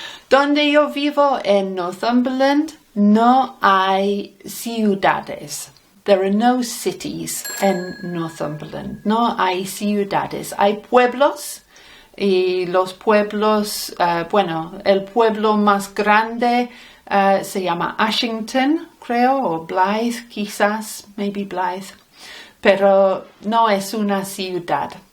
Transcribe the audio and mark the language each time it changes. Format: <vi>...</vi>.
<es>Donde yo vivo en Northumberland no hay ciudades.</es> <en>There are no cities in Northumberland.</en> <es>No hay ciudades. Hay pueblos y los pueblos, el pueblo más grande se llama Ashington, creo, o Blythe, quizás, maybe Blythe, pero no es una ciudad.</es>